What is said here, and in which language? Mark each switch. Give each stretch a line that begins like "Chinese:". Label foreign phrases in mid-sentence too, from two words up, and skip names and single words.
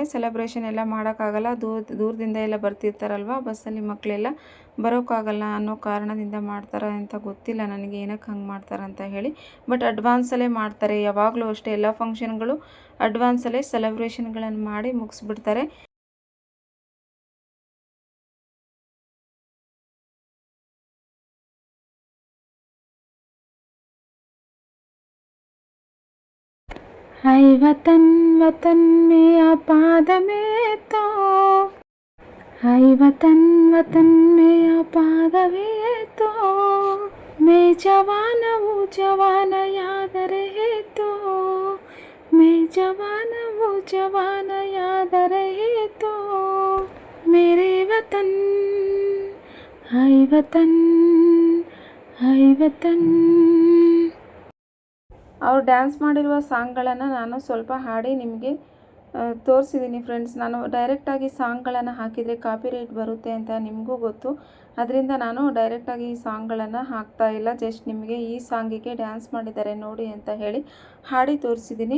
Kannada: ಸೆಲೆಬ್ರೇಷನ್ ಎಲ್ಲ ಮಾಡೋಕ್ಕಾಗಲ್ಲ, ದೂರದಿಂದ ಎಲ್ಲ ಬರ್ತಿರ್ತಾರಲ್ವ ಬಸ್ಸಲ್ಲಿ, ಮಕ್ಕಳೆಲ್ಲ ಬರೋಕ್ಕಾಗಲ್ಲ ಅನ್ನೋ ಕಾರಣದಿಂದ ಮಾಡ್ತಾರೆ ಅಂತ ಗೊತ್ತಿಲ್ಲ ನನಗೆ ಏನಕ್ಕೆ ಹಂಗೆ ಮಾಡ್ತಾರೆ ಅಂತ ಹೇಳಿ. ಬಟ್ ಅಡ್ವಾನ್ಸಲ್ಲೇ ಮಾಡ್ತಾರೆ ಯಾವಾಗಲೂ ಅಷ್ಟೇ. ಎಲ್ಲ ಫಂಕ್ಷನ್ಗಳು ಅಡ್ವಾನ್ಸಲ್ಲೇ ಸೆಲೆಬ್ರೇಷನ್ಗಳನ್ನು ಮಾಡಿ ಮುಗಿಸ್ಬಿಡ್ತಾರೆ.
Hindi: हाय वतन वतन में आपाद में तो, हाय वतन वतन में आपाद में तो, मैं जवान वो जवान याद रहे तो, मैं जवान वो जवान याद रहे तो, मेरे वतन हाय वतन हाय वतन।
Kannada: ಅವ್ರು ಡ್ಯಾನ್ಸ್ ಮಾಡಿರುವ ಸಾಂಗ್ಗಳನ್ನು ನಾನು ಸ್ವಲ್ಪ ಹಾಡಿ ನಿಮಗೆ ತೋರಿಸಿದ್ದೀನಿ ಫ್ರೆಂಡ್ಸ್. ನಾನು ಡೈರೆಕ್ಟಾಗಿ ಸಾಂಗ್ಗಳನ್ನು ಹಾಕಿದರೆ ಕಾಪಿರೈಟ್ ಬರುತ್ತೆ ಅಂತ ನಿಮಗೂ ಗೊತ್ತು. ಅದರಿಂದ ನಾನು ಡೈರೆಕ್ಟಾಗಿ ಈ ಸಾಂಗ್ಗಳನ್ನು ಹಾಕ್ತಾಯಿಲ್ಲ. ಜಸ್ಟ್ ನಿಮಗೆ ಈ ಸಾಂಗಿಗೆ ಡ್ಯಾನ್ಸ್ ಮಾಡಿದ್ದಾರೆ ನೋಡಿ ಅಂತ ಹೇಳಿ ಹಾಡಿ ತೋರಿಸಿದ್ದೀನಿ.